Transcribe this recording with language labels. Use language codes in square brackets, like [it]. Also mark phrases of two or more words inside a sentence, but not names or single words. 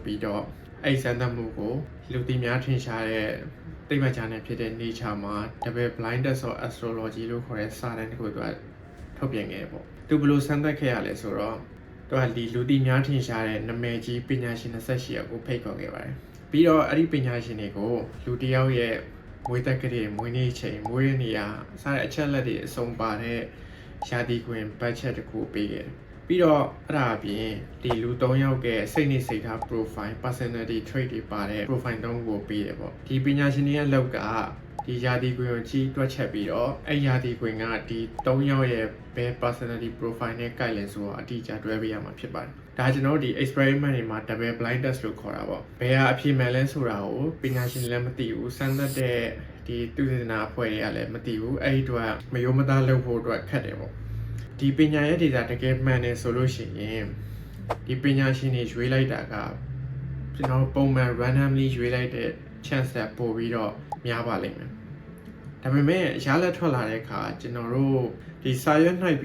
[my] ပြီးတော့အဲ့စမ်းသပ်မှုကိုလူသိများထင်ရှားတဲ့သိပ္ပံကျမ်းနဲ့ဖြစ်တဲ့ Nature မှာ Double Blinded Astrology လို့ခေါ်တဲ့စာတမ်းတစ်ခုသူကထုတ်ပြန်ခဲ့ပေါ့သူဘယ်လိုစမ်းသပ်ခဲ့ရလဲဆိုတော့သူကဒီလူသိများထင်ရှားတဲ့နာမည်ကြီးပညာရှင်28ယောက်ကိုဖိတ်ခေါ်ခဲ့ပါတယ်ပြီးတော့အဲ့ဒီပညာရှင်တွေကိုလူတစ်ယောက်ရဲ့မွေးတက်ကလေးမွေးနေ့ချိန်မွေးနေရစတဲ့အချက်လက်တွေအစုံပါတဲ့ရာသီကွင်း budget တစ်ခု ပေးခဲ့တယ်ပြီးတော့အဲ့ဒါအပြင်ဒီလူ3ယောက်ကစိတ်နေစိတ်ထား [en] profile personality trait [my] တွေပါတဲ့ profile 3ခုကိုပေးတယ်ပေါ့ဒီပညာရှင်တွေရဲ့လောက်ကဒီရာသီကွင်းကိုကြီးတွက် ချက်ပြီးတော့အဲ့ရာသီကွင်းကဒီ3ယောက်ရဲ့ဘယ် [en] personality profile [my] နဲ့ကိုက်လဲဆိုတော့အတိအကျတွဲပေးရမှာဖြစ်ပါတယ်ဒါကျွန်တော်တို့ဒီ experiment တွေမှာ [en] double blind [my] test လို့ခေါ်တာပေါ့ဘယ်ဟာအဖြစ်မှန်လဲဆိုတာကိုပညာရှင်လည်းမသိဘူးစမ်းသပ်တဲ့ဒီသူသေနာအဖွဲ့တွေကလည်းမသိဘူးအဲ့ဒီတော့မယိုမသားလုပ်ဖို့အတွက်ခက်တယ်ပေါ့ဒီပညာရဲ့ဒေတာတကယ်မှန်တယ်ဆိုလို့ရှိရင်ဒီပညာရှင်တွေရွေးလိုက်တာကကျွန်တော်ပုံမှန် randomly ရွေးလိုက်တဲ့ chance ကပိုပြီးတော့များပါလိမ့်မယ်ဒါပေမဲ့ရလက်ထွက်လာတဲ့အခါကျွန်တော်တို့ဒီစာရွက်နှိုက်